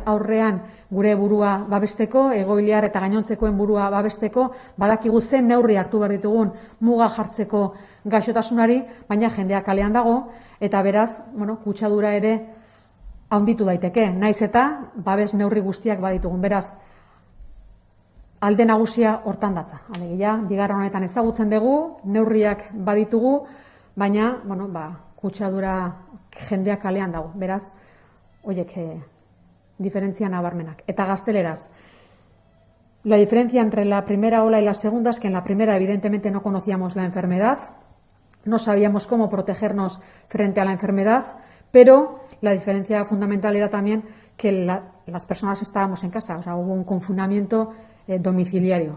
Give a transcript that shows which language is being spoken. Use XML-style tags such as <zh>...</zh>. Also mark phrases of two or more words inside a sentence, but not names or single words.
<eu>aurrean gure burua babesteko, egoiliar eta gainontzekoen burua babesteko, badakigu zen neurri hartu behar ditugun muga jartzeko gaixotasunari, baina jendea kalean dago, eta beraz, kutsadura ere handitu daiteke, naiz eta babes neurri guztiak baditugun, beraz, alde nagusia hortan datza. Alegia, bigarren honetan ezagutzen dugu, neurriak baditugu, baina, kutsadura jendeak kalean dago. Beraz, horiek diferentzia nabarmenak. Eta gazteleraz,</eu> <es>la diferencia entre la primera ola y la segunda es que en la primera evidentemente no conocíamos la enfermedad, no sabíamos cómo protegernos frente a la enfermedad, pero la diferencia fundamental era también que las personas estábamos en casa, o sea, hubo un confinamiento domiciliario.</es>